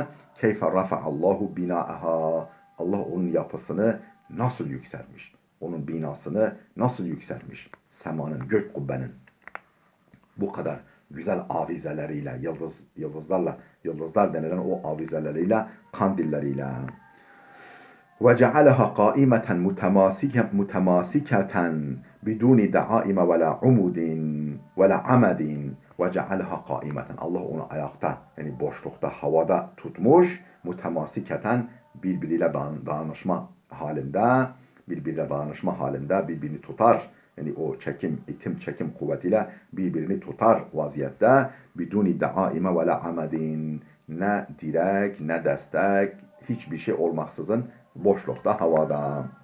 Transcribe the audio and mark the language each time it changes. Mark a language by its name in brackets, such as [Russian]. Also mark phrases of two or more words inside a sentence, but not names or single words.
[Arabic] كيف رفع الله بناءها. [Turkish] Allah onun yapısını nasıl yükseltmiş? Onun binasını nasıl yükseltmiş? Semanın, gök kubbenin. Bu kadar güzel avizeleriyle, yıldızlar denilen o avizeleriyle, kandilleriyle. [Arabic] وجعلها قائمة متماسكة بدون دعائم ولا عمود ولا عمد وجعلها قائمة [Turkish] Allah onu ayakta yani boşlukta havada tutmuş mutemasiketen birbiriyle dayanışma halinde birbirini tutar yani o çekim kuvvetiyle birbirini tutar vaziyette [Arabic] بدون دعائم ولا عمد [Turkish] ne direk ne destek hiçbir şey olmaksızın boşlukta, havada.